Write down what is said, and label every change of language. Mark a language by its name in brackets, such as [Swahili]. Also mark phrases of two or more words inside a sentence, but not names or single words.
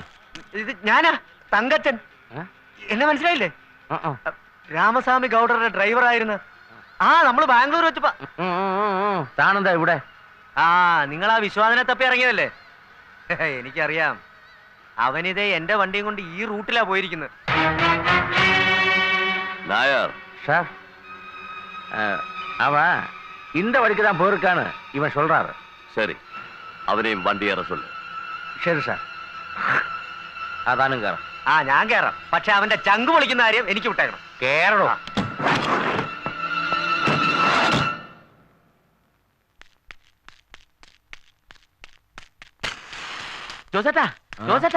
[Malayalam] ഇത് ഞാനാ, തങ്കച്ചൻ. എന്നെ മനസ്സിലായില്ലേ? രാമസ്വാമി ഗൗഡറുടെ ഡ്രൈവറായിരുന്നു. ആ, നമ്മള് ബാംഗ്ലൂർ വെച്ച് താനെന്താ ഇവിടെ? ആ, നിങ്ങൾ ആ വിശ്വാസനെ തപ്പി ഇറങ്ങിയതല്ലേ? എനിക്കറിയാം. അവനിതേ എന്റെ വണ്ടിയും കൊണ്ട് ഈ റൂട്ടിലാ പോയിരിക്കുന്നത്. [Tamil] நாயர் சார், அவன் இந்த வழிக்கு தான் போயிருக்கான்னு இவன் சொல்றாரு. சரி, அவனையும் வண்டி ஏற சொல்லு. [Malayalam] ശരി സാർ. അതാനും കയറാം. ആ, ഞാൻ കേറാം. പക്ഷെ അവന്റെ ചങ്ക് പൊളിക്കുന്ന കാര്യം എനിക്ക് വിട്ടേക്കണം. കേറണോ? ജോസേട്ടാ, ജോസേട്ടാ,